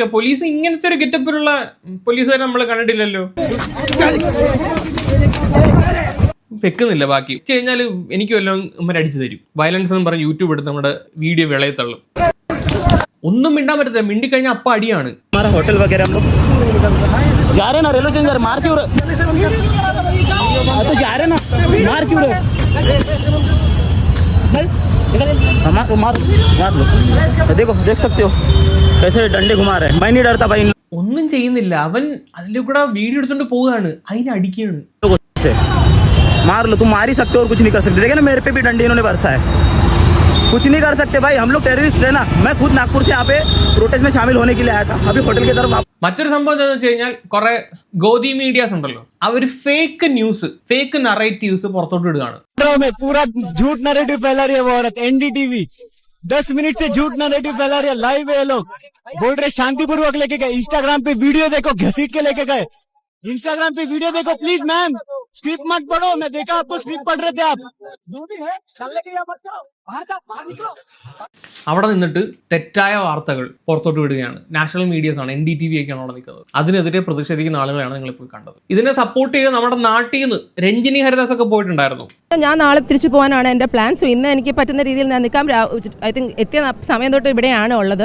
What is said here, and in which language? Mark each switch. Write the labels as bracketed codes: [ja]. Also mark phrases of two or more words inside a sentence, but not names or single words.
[ml] പോലീസ് ഇങ്ങനത്തെ ഒരു ഗെറ്റപ്പിലുള്ള പോലീസുകാരെ നമ്മൾ കണ്ടിട്ടില്ലല്ലോ. വെക്കുന്നില്ല ബാക്കി കഴിഞ്ഞാൽ എനിക്ക് വല്ലതും ഇവന്മാർ അടിച്ചു തരും. വയലൻസ് എന്ന് പറഞ്ഞ് യൂട്യൂബ് എടുത്ത് നമ്മുടെ വീഡിയോ വിളയെ തള്ളും. ഒന്നും മിണ്ടാൻ പറ്റത്തില്ല. മിണ്ടിക്കഴിഞ്ഞാൽ അപ്പം അടിയാണ്. [hi] होटल वगैरह हम लोग जा रहे ना, रेलवे स्टेशन मार क्यों रहे? तो जा रहे ना, मार क्यों रहे? मार लो. देखो, देख सकते हो कैसे डंडे घुमा रहे हैं. मैं नहीं डरता भाई. [ml] ഒന്നും ചെയ്യുന്നില്ല. അവൻ അതിലെ കൂടെ വീഡിയോ എടുത്തോണ്ട് പോവുകയാണ്, അതിനടിക്കുകയാണ്. [hi] मार लो, तुम मार ही सकते हो और कुछ नहीं कर सकते. देखे ना मेरे पे भी डंडे इन्होंने बरसा है. कुछ नहीं कर सकते भाई, हम लोग टेररिस्ट है ना. मैं खुद नागपुर से यहाँ पे प्रोटेस्ट में शामिल होने के लिए आया था. अभी होटल की तरफ. [ml] മറ്റൊരു സംഭവം എന്താണെന്ന് വെച്ച് കഴിഞ്ഞാൽ കുറെ ഗോദി മീഡിയാസ് ഉണ്ടല്ലോ, അവർ [en] fake news, fake narratives [ml] പുറത്തോട്ട് ഇടുകയാണ്. [hi] पूरा झूठ नैरेटिव फैला रही है वो औरत. NDTV 10 मिनट से झूठ नैरेटिव फैला रही है. लाइव है ये लोग, बोल रहे शांतिपूर्वक लेके गए. इंस्टाग्राम पे वीडियो देखो, घसीट के लेके गए. इंस्टाग्राम पे वीडियो देखो [en] please ma'am. [hi] स्क्रिप्ट मत पढ़ो. मैं देखा आपको स्क्रिप्ट पढ़ रहे थे आप. जो भी है चलने के लिए मत जाओ, बाहर जाओ, बाहर निकलो. [ml] അവിടെ നിന്നിട്ട് തെറ്റായ വാർത്തകൾ പുറത്തോട്ട് വിടുകയാണ്. [en] national medias [ml] ആണ്, NDTV ഒക്കെയാണ് അവിടെ നിൽക്കുന്നത്. അതിനെതിരെ പ്രതിഷേധിക്കുന്ന ആളുകളെയാണ് നിങ്ങളിപ്പോൾ കണ്ടത്. ഇതിനെ സപ്പോർട്ട് ചെയ്ത് നമ്മുടെ നാട്ടിൽ നിന്ന് രഞ്ജിനി ഹരിദാസ് ഒക്കെ പോയിട്ടുണ്ടായിരുന്നു. ഞാൻ നാളെ തിരിച്ചു പോകാനാണ് എൻ്റെ പ്ലാൻ. സോ ഇന്ന് എനിക്ക് പറ്റുന്ന രീതിയിൽ ഞാൻ നിൽക്കാം. [en] I think [ml] എത്തിയ സമയം തൊട്ട് ഇവിടെയാണ് ഉള്ളത്.